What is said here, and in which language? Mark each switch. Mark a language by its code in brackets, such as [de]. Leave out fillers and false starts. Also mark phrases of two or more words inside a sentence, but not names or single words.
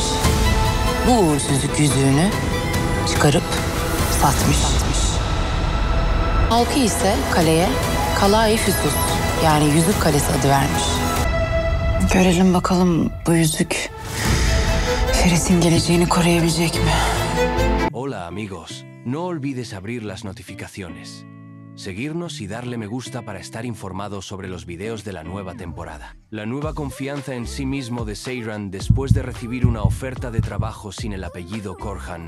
[tr] Bu uğursuzluk yüzüğünü çıkarıp satmış. Halkı ise kaleye Kalai Füsus, yani Yüzük Kalesi adı vermiş. Görelim bakalım bu yüzük Ferit'in geleceğini koruyabilecek mi? [es] Hola amigos, no olvides abrir las notificaciones, seguirnos y darle me gusta para estar informados sobre los videos de la nueva temporada. La nueva confianza en sí mismo de Seyran después de recibir una oferta de trabajo sin el apellido Korhan.